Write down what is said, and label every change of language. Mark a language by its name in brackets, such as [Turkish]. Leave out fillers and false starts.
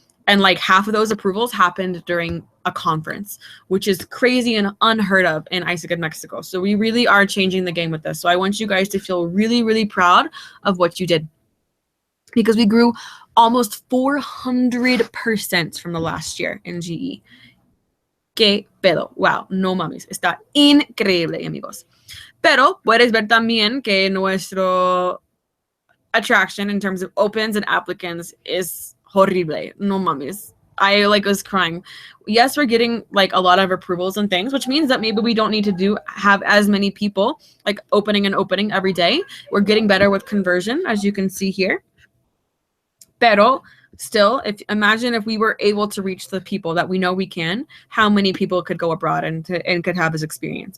[English] And like half of those approvals happened during a conference, which is crazy and unheard of in ISAC Mexico. So we really are changing the game with this. So I want you guys to feel really, really proud of what you did. Because we grew almost 400% from the last year in GE. [Spanish] ¿Qué pedo? Wow, no mames. Está increíble, amigos. Pero puedes ver también que nuestro [English] attraction in terms of opens and applicants is horrible. [Spanish] No mames. [English] I was crying. Yes, we're getting like a lot of approvals and things, which means that maybe we don't need to have as many people like opening every day. We're getting better with conversion, as you can see here. Pero still, imagine if we were able to reach the people that we know we can, how many people could go abroad and could have this experience?